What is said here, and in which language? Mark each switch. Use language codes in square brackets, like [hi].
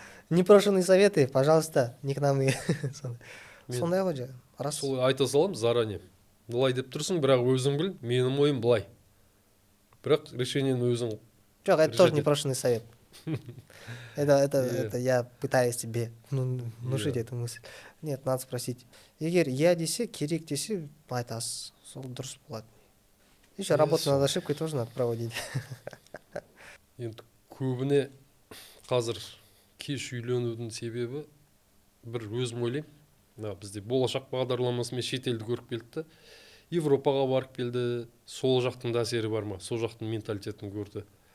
[ru] Непрошенные советы, пожалуйста, не к нам. [kk] Сондай ғой же. Сол айта салам заранее. Былай деп тұрсың, бірақ өзің біл, менің ойым былай. Бірақ решениені өзің. [ru] Жоқ, это тоже непрошенный совет. Это я пытаюсь тебе внушить эту мысль. Нет, надо спросить. [kk] Егер я десе, керек десе, айтасыз. Сол дұрыс болады. [ru] Еще работу над ошибкой тоже надо проводить. [kk] Енді көбіне қазір кеш үйленудің себебі бір өзім ойлаймын. Бізде болашақ бағдарламасымен шетелді көріп келді. Европаға барып келді. Сол жақтың да әсері бар ма? Сол жақтың менталитетін көрді.